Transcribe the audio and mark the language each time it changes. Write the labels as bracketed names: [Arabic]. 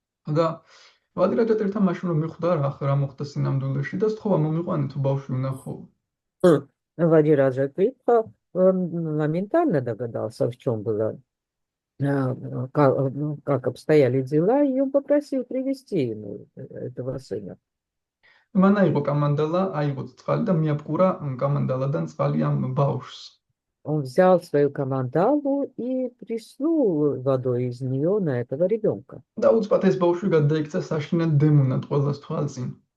[Georgian] და ვადირაჯატირთა მაშინ რომ მიხვდა რა მოხდა სინამდვილეში და სთხოვა მომიყვანე თუ ბავშვი უნახო. [Russian] Вадираджатиртха моментально догадался, в чем было, как обстояли дела, и он попросил привести ему этого сына. [Georgian] მან აიღო კამანდალა, აიღო წყალი და მიაპყურა კამანდალადან წყალი ამ ბავშვს. [Russian] Он взял свою камандалу и плеснул водой из нее на этого ребенка. [Georgian] და უცბად ეს ბავშვი გადაიქცა საშინელ დემონად ყველას თვალწინ.